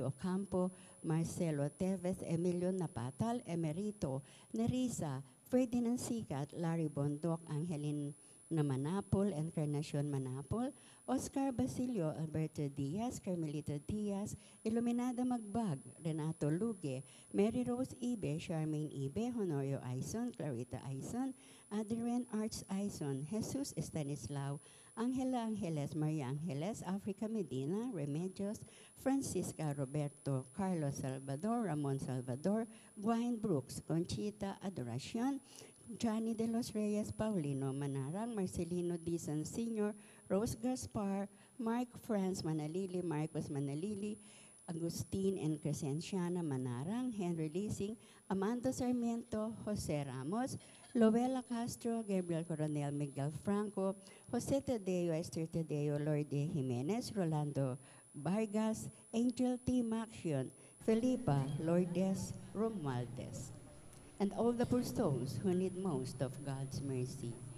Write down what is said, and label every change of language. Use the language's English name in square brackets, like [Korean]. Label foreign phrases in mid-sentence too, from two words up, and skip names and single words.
[English] Ocampo, Marcelo Teves, Emilio Napatal, Emerito, Nerissa, Ferdinand Sikat, Larry Bondok, Angelin na Manapol, Encarnacion Manapol, Oscar Basilio, Alberto Diaz, Carmelita Diaz, Iluminada Magbag, Renato Luge, Mary Rose Ibe, Charmaine Ibe, Honorio Aison, Clarita Aison, Adrian Arts Aison, Jesus Estanislao, Angela Angeles, Maria Angeles, Africa Medina, Remedios, Francisca Roberto, Carlos Salvador, Ramon Salvador, Gwain Brooks, Conchita Adoracion, Johnny de los Reyes, Paulino Manarang, Marcelino Dizon Sr., Rose Gaspar, Mark Franz Manalili, Marcos Manalili, Agustin and Crescenciana Manarang, Henry Leasing, Amanda Sarmiento, Jose Ramos, Lovella Castro, Gabriel Coronel Miguel Franco, Jose Tadeo, Esther Tadeo, Lourdes Jimenez, Rolando Vargas, Angel T. Maxion, Felipa Lourdes Romualdez, and all the poor souls who need most of God's mercy.